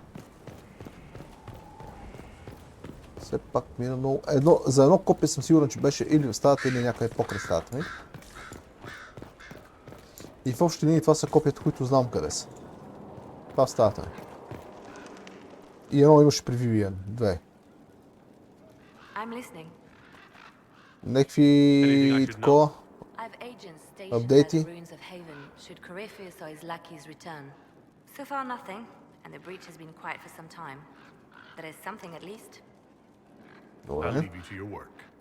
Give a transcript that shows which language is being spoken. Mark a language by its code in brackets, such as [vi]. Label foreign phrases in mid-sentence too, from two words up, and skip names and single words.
[bg] Все пак. Все пак мина много... За едно копие съм сигурен, че беше или в стаята, или някъде покрай стаята ми. И в общи линии това са копията, които знам къде са. Това в стаята ми. И едно имаше при Вивиан. Две. [en] I'm listening. [bg] Некви такова. [en] I've agents stationed Updatey. at the ruins of Haven should Corypheus or his lackeys return. So far nothing, and the breach has been quiet for some time. There is something at least. I'll [bg] Добре. [en] leave you to your work.